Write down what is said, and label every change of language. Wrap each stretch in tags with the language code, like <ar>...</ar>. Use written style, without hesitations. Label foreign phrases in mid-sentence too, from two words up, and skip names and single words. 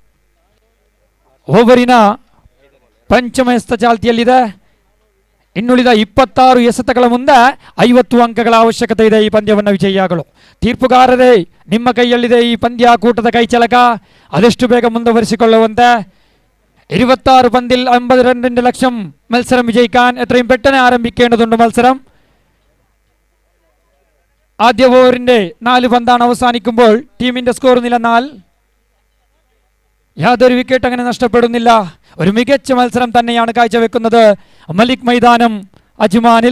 <kn>ಓವರಿನ ಪಂಚಮ ಎಸೆತ ಚಾಲ್ತಿಯಲ್ಲಿದೆ. ಇನ್ನುಳಿದ 26 ಎಸೆತಗಳ ಮುಂದೆ 50 ಅಂಕಗಳ ಅವಶ್ಯಕತೆ ಇದೆ ಈ ಪಂದ್ಯವನ್ನು ವಿಜಯಿಯಾಗಲು. ತೀರ್ಪುಗಾರರೇ, ನಿಮ್ಮ ಕೈಯಲ್ಲಿದೆ ಈ ಪಂದ್ಯಾಕೂಟದ ಕೈಚಳಕ. ಅದೆಷ್ಟು ಬೇಗ ಮುಂದುವರಿಸಿಕೊಳ್ಳುವಂತೆ.</kn> <ml>26 പന്തിൽ 52 ലക്ഷം മത്സരം വിജയിക്കാൻ എത്രയും പെട്ടെന്ന് ആരംഭിക്കേണ്ടതുണ്ട് മത്സരം. ആദ്യ ഓവറിന്റെ 4 പന്താണ് അവസാനിക്കുമ്പോൾ ടീമിന്റെ സ്കോർ നില 4. യാതൊരു വിക്കറ്റ് അങ്ങനെ നഷ്ടപ്പെടുന്നില്ല. ഒരു മികച്ച മത്സരം തന്നെയാണ് കാഴ്ചവെക്കുന്നത് മലിക് മൈതാനം അജ്മാനിൽ.</ml>